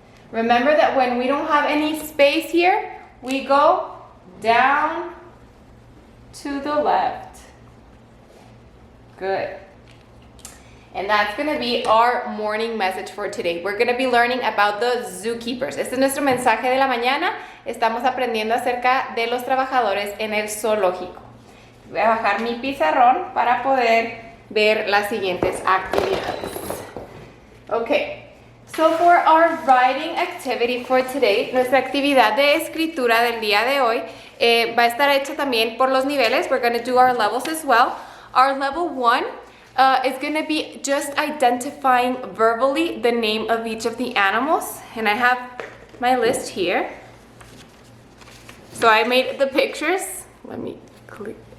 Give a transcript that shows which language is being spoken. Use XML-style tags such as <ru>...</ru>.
<en>Remember that when we don't have any space here, we go down to the left. Good. And that's going to be our morning message for today. We're going to be learning about the zookeepers.</en> <es>Este es nuestro mensaje de la mañana. Estamos aprendiendo acerca de los trabajadores en el zoológico. Voy a bajar mi pizarrón para poder ver las siguientes actividades. Okay.</es> <en>So for our writing activity for today,</en> <es>nuestra actividad de escritura del día de hoy va a estar hecha también por los niveles.</es> <en>We're going to do our levels as well. Our level 1 is going to be just identifying verbally the name of each of the animals. And I have my list here. So I made the pictures. Let me click.</en>